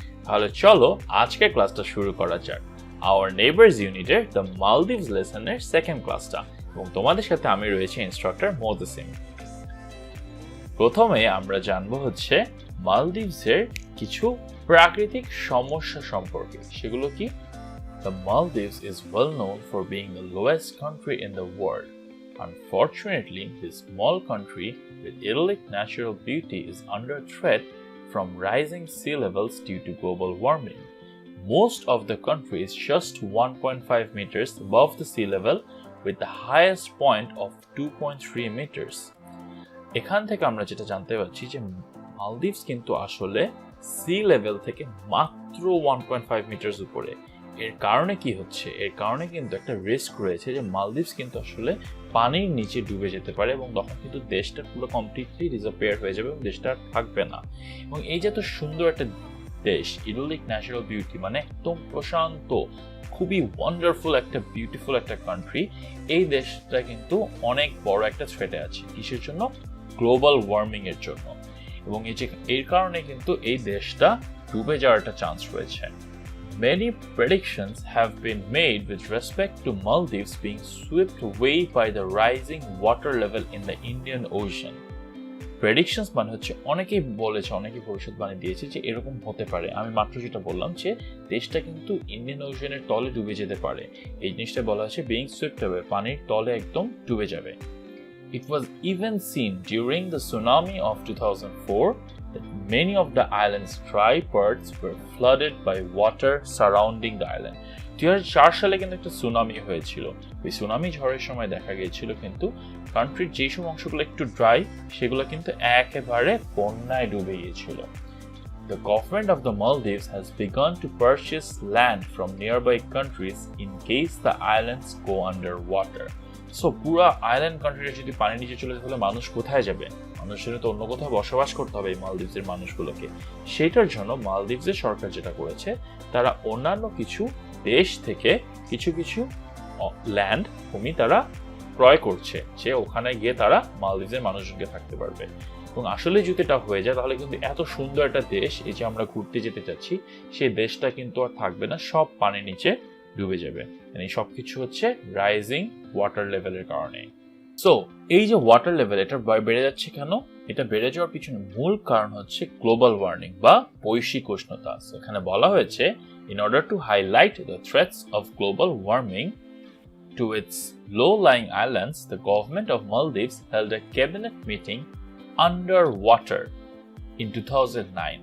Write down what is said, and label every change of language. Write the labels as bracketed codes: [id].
[bn] তাহলে চলো আজকের ক্লাসটা শুরু করা যাক। Our Neighbours ইউনিটের দ্য মালদ্বীপস লেসনের সেকেন্ড ক্লাসটা, এবং তোমাদের সাথে আমি রয়েছে ইনস্ট্রাক্টর মোহসিন। প্রথমে আমরা জানবো হচ্ছে মালদ্বীপসের কিছু প্রাকৃতিক সমস্যা সম্পর্কে। সেগুলো কি? [en] The Maldives is well known for being the lowest country in the world. Unfortunately, this small country with idyllic natural beauty is under threat from rising sea levels due to global warming. Most of the country is just 1.5 meters above the sea level with the highest point of 2.3 meters. [bn] এখান থেকে আমরা যেটা জানতে পারছি যে Maldives কিন্তু আসলে sea level থেকে মাত্র 1.5 মিটার উপরে। এর কারণে কি হচ্ছে? এর কারণে কিন্তু একটা রিস্ক রয়েছে যে মালদ্বীপস কিন্তু আসলে পানির নিচে ডুবে যেতে পারে এবং তখন কিন্তু দেশটা পুরো কমপ্লিটলি ডিসঅ্যাপিয়ার হয়ে যাবে এবং দেশটা থাকবে না। এবং এই যে এত সুন্দর একটা দেশ, [en] idyllic natural beauty, [bn] মানে একদম প্রশান্ত, খুবই ওয়ান্ডারফুল একটা বিউটিফুল একটা কান্ট্রি, এই দেশটা কিন্তু অনেক বড় একটা থ্রেটে আছে। কিসের জন্য? গ্লোবাল ওয়ার্মিং এর জন্য। এবং এর কারণে কিন্তু এই দেশটা ডুবে যাওয়ার একটা চান্স রয়েছে। [en] Many predictions have been made with respect to Maldives being swept away by the rising water level in the Indian Ocean. [bn] Predictions মানে হচ্ছে অনেকেই বলেছে, অনেকেই ভবিষ্যৎবাণী দিয়েছে যে এরকম হতে পারে। আমি মাত্র যেটা বললাম যে দেশটা কিন্তু ইন্ডিয়ান ওশানের তলে ডুবে যেতে পারে, এই জিনিসটা বলা হচ্ছে [en] being swept away, [bn] পানির তলে একদম ডুবে যাবে। [en] It was even seen during the tsunami of 2004 that many of the island's dry parts were flooded by water surrounding the island. [bn] 2004 সালে কিন্তু একটা সুনামি হয়েছিল। ওই সুনামি ঝড়ের সময় দেখা গিয়েছিল কিন্তু কান্ট্রির যেসব অংশগুলো একটু ড্রাই সেগুলো কিন্তু একেবারে বন্যায় ডুবে গিয়েছিল। [en] The government of the Maldives has begun to purchase land from nearby countries in case the islands go under water. [bn] So পুরো আইল্যান্ড কান্ট্রিটা যদি পানির নিচে চলে যায় তাহলে মানুষ কোথায় যাবে? মানুষের তো অন্য কোথাও বসবাস করতে হবে এই মালদ্বীপসের মানুষগুলোকে। সেটার জন্য মালদ্বীপসের সরকার যেটা করেছে, তারা অন্যান্য কিছু দেশ থেকে কিছু কিছু ল্যান্ড, ভূমি তারা ক্রয় করছে, যে ওখানে গিয়ে তারা মালদ্বীপসের মানুষজনকে থাকতে পারবে। এবং আসলে যদি এটা হয়ে যায় তাহলে কিন্তু এত সুন্দর একটা দেশ, এই যে আমরা ঘুরতে যেতে চাচ্ছি, সেই দেশটা কিন্তু আর থাকবে না, সব পানির নিচে ডুবে যাবে। মানে সবকিছু হচ্ছে রাইজিং ওয়াটার লেভেলের কারণে। সো এই যে ওয়াটার লেভেল এটা বেড়ে যাচ্ছে কেন? এটা বেড়ে যাওয়ার পিছনে মূল কারণ হচ্ছে গ্লোবাল ওয়ার্মিং বা বৈশ্বিক উষ্ণতা। এখানে বলা হয়েছে, [en] in order to highlight the threats of global warming to its low-lying islands, the government of Maldives held a cabinet meeting underwater in 2009.